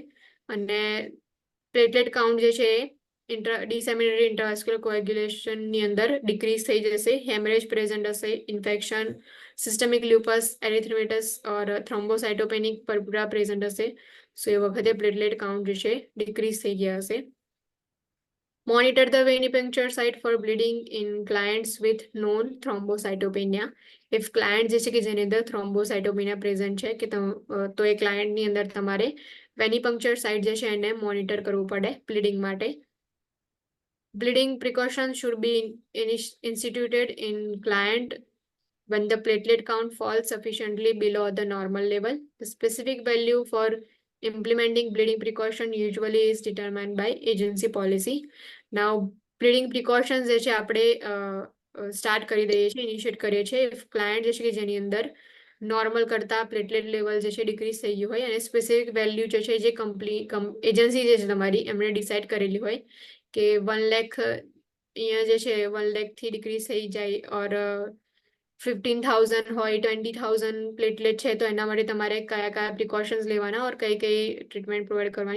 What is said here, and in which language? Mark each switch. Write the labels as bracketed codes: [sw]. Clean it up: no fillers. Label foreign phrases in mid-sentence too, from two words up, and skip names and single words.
[gu] અને [en] platelet count [gu] જે છે [en] disseminated intravascular coagulation [gu] ની અંદર ડિક્રીઝ થઈ જશે, [en] hemorrhage present [gu] હશે, [en] infection, systemic lupus erythematosus or thrombocytopenic purpura present [gu] હશે. સો એ વખતે [en] platelet count [gu] જે છે ડિક્રીઝ થઈ ગયા હશે. [en] Monitor the venipuncture site for bleeding in clients with known thrombocytopenia. If client [gu] જે છે કે જેની અંદર [en] thrombocytopenia present [gu] છે કે તો એ client ની અંદર તમારે [en] venipuncture site [gu] જે છે એને monitor કરવું પડે bleeding માટે. [en] Bleeding precautions should be instituted in client when the platelet count falls sufficiently below the normal level. The specific value for implementing bleeding precaution usually is determined by agency policy. Now, bleeding precautions [gu] જે છે આપણે સ્ટાર્ટ કરી દઈએ છીએ, ઇનિશિયેટ કરીએ છીએ [en] if client [gu] જે છે કે જેની અંદર નોર્મલ કરતા [en] platelet level [gu] જે છે ડિક્રીઝ થઈ ગયું હોય અને [en] specific value [gu] જે છે જે એજન્સી જે છે તમારી એમણે ડિસાઇડ કરેલી હોય કે 1 લાખ અહીંયા જે છે 1 લાખ થી ડિક્રીઝ થઈ જાય ઓર 15,000 હોય 20,000 પ્લેટલેટ છે તો એના માટે તમારે કયા કયા પ્રિકોશન્સ લેવાના ઓર કઈ કઈ [en] treatment provide [gu] કરવાની.